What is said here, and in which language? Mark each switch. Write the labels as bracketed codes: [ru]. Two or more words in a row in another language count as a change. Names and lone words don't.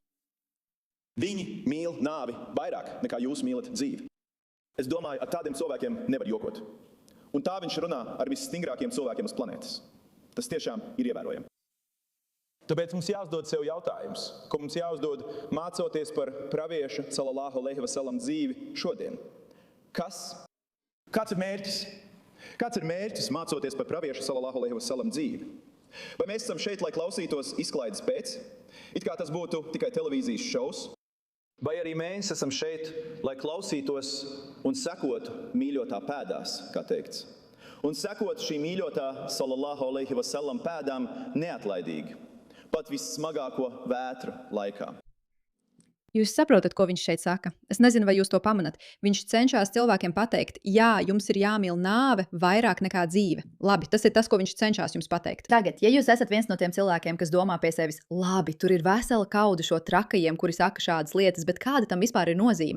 [lv] Viņi mīl nāvi vairāk nekā jūs mīlat dzīvi. Es domāju, ar tādiem cilvēkiem nevar jokot. Un tā viņš runā ar visstingrākiem cilvēkiem uz planētas. Tas tiešām ir ievērojami. Tāpēc mums jāuzdod sev jautājums, ko mums jāuzdod mācoties par pravieša [ar] صلى الله عليه وسلم [lv] dzīvi šodien. Kāds ir mērķis? Kāds ir mērķis mācoties par pravieša [ar] صلى الله عليه وسلم [lv] dzīvi? Vai mēs esam šeit, lai klausītos izklaides pēc? It kā tas būtu tikai televīzijas šovs? Vai arī mēs esam šeit, lai klausītos un sekotu mīļotā pēdās, kā teikts? Un sekot šī mīļotā [ar] صلى الله عليه وسلم [lv] pēdām neatlaidīgi, pat vissmagāko vētru laikā. Jūs saprotat, ko viņš šeit saka? Es nezinu, vai jūs to pamanat. Viņš cenšas cilvēkiem pateikt, jā, jums ir jāmīl nāve vairāk nekā dzīve. Labi, tas ir tas, ko viņš cenšas jums pateikt. Tagad, ja jūs esat viens no tiem cilvēkiem, kas domā pie sevis, labi, tur ir vesela kauda šo trakajiem, kuri saka šādas lietas, bet kāda tam vispār ir nozīme?